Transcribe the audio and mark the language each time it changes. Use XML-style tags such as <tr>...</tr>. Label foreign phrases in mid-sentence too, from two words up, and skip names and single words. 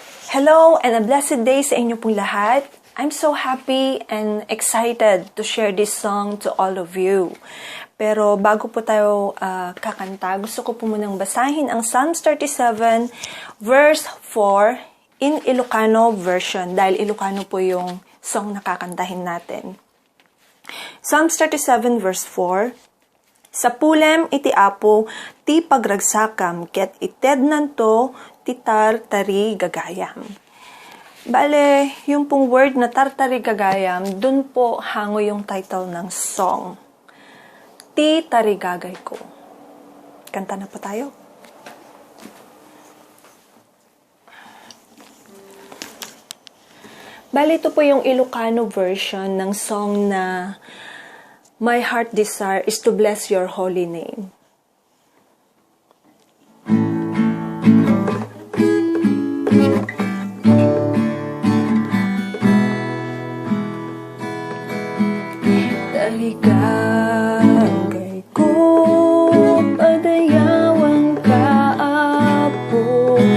<en>Hello and a blessed day</en> <tl>sa inyo pong lahat.</tl> <en>I'm so happy and excited to share this song to all of you.</en> <tl>Pero bago po tayo kakanta, gusto ko po munang basahin ang</tl> <en>Psalms 37 verse 4 in Ilokano version</en> <tl>dahil Ilokano po yung song na kakantahin natin.</tl> <en>Psalms 37 verse 4.</en> <ilo>Sa pulem iti apo ti pagragsakam ket ited nanto ti tarigagayam.</ilo> <tl>Bale, yung pong word na tarigagayam, dun po hango yung title ng song.</tl> <ilo>Ti tarigagay ko.</ilo> <tl>Kanta na po tayo. Bale, ito po yung</tl> <en>Ilocano version</en> <tl>ng song na</tl> <en>My heart desire is to bless your holy name.</en> <ilo>Tarigagay ko, padayawan ka, Apo.</ilo>